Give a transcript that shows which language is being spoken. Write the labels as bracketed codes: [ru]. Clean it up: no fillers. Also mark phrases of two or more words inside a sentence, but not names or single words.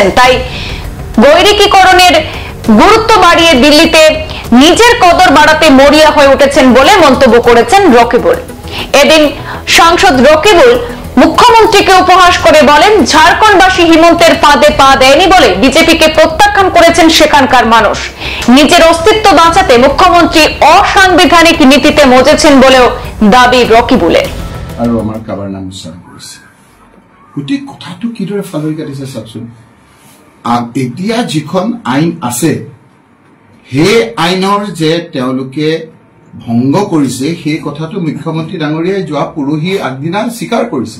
[bn] তাই বৈরিকীকরণের গুরুত্ব বাড়িয়ে দিল্লিতে নিজের কদর বাড়াতে মরিয়া হয়ে উঠেছেন বলে মন্তব্য করেছেন রকিবুল। এদিন সাংসদ রকিবুল মুখ্যমন্ত্রীকে উপহাস করে বলেন, ঝাড়খণ্ডবাসী হিমন্তের ফাঁদে পা দেয়নি বলে বিজেপিকে প্রত্যাখ্যান করেছেন সেখানকার মানুষ। নিজের অস্তিত্ব বাঁচাতে মুখ্যমন্ত্রী অসাংবিধানিক নীতিতে মজেছেন বলেও দাবি রকিবুলের। [as] আৰু আমাৰ কাবাৰ নাম উচ্চাৰণ কৰিছে। গোটেই কথাটো কিদৰে ফালৰি কাটিছে চাওকচোন। এতিয়া যিখন আইন আছে সেই আইনৰ যে তেওঁলোকে ভংগ কৰিছে সেই কথাটো মুখ্যমন্ত্ৰী ডাঙৰীয়াই যোৱা পৰহি আগদিনা স্বীকাৰ কৰিছে।